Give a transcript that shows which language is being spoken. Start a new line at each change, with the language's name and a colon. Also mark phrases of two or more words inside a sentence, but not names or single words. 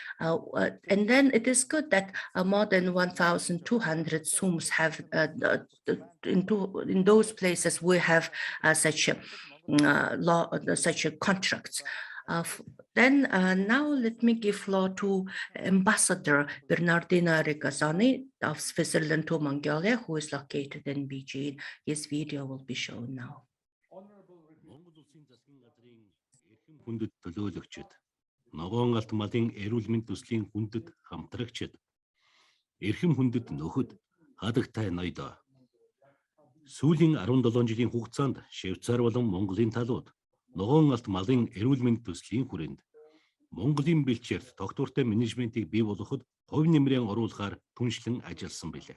English: And then it is good that more than 1,200 SUMs have, in those places, we have such a law, such a contracts. Then now let me give floor to Ambassador Bernardino Regazzoni of Switzerland to Mongolia, who is located in Beijing. His video will be shown now.
Mongolian: Хүндэт төлөөлөгчид, ногоон алт малын эрүүл мэнд төслийн хүндэт хамтрагчид, эрхэм хүндэт нөхөд, хадагтай ноёдоо. Сүүлийн 17 жилийн хугацаанд Швейцар болон Монголын талууд ногоон алт малын эрүүл мэнд төслийн хүрээнд Монголын бэлчээрт доктортой менежментийг бий болгоход хувь нэмрээ оруулахаар түншлэн ажилласан билээ.